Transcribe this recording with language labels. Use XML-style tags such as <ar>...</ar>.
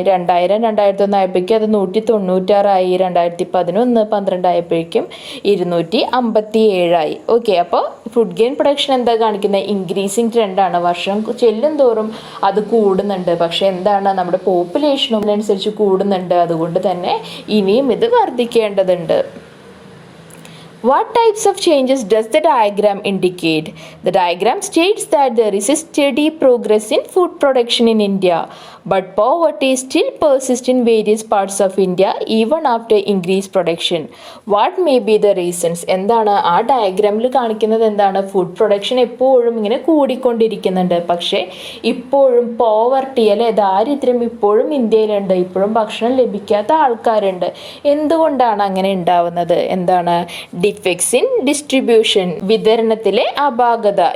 <ml>2000-2001 ആയപ്പോഴേക്കും അത് 196 ആയി. 2011-12 ആയപ്പോഴേക്കും 257 ആയി. ഓക്കെ, അപ്പോൾ ഫുഡ് ഗ്രെയിൻ പ്രൊഡക്ഷൻ എന്താ കാണിക്കുന്നത്? ഇൻക്രീസിങ് ട്രെൻഡാണ്. വർഷം ചെല്ലും തോറും അത് കൂടുന്നുണ്ട്. പക്ഷെ എന്താണ്? നമ്മുടെ പോപ്പുലേഷനും അതിനനുസരിച്ച് കൂടുന്നുണ്ട്. അതുകൊണ്ട് തന്നെ ഇനിയും ഇത് വർദ്ധിക്കേണ്ടതുണ്ട്.</ml> <en>What types of changes does the diagram indicate? The diagram states that there is a steady progress in food production in India, but poverty still persists in various parts of India even after increased production. What may be the reasons?</en> <ml>എന്താണ് ആ ഡയഗ്രാമിൽ കാണിക്കുന്നത്? എന്താണ്? Food production എപ്പോഴും ഇങ്ങനെ കൂടിക്കൊണ്ടിരിക്കുന്നുണ്ട്. പക്ഷേ ഇപ്പോഴും poverty അല്ലെ ദാരിദ്ര്യം ഇപ്പോഴും ഇന്ത്യയിലുണ്ട്. ഇപ്പോഴും ഭക്ഷണം ലഭിക്കാത്ത ആൾക്കാരുണ്ട്. എന്തുകൊണ്ടാണ് അങ്ങനെ ഉണ്ടാവുന്നത്? എന്താണ്?</ml> <en>defects in distribution,</en> <ml>വിതരണത്തിലെ അപാകത.</ml>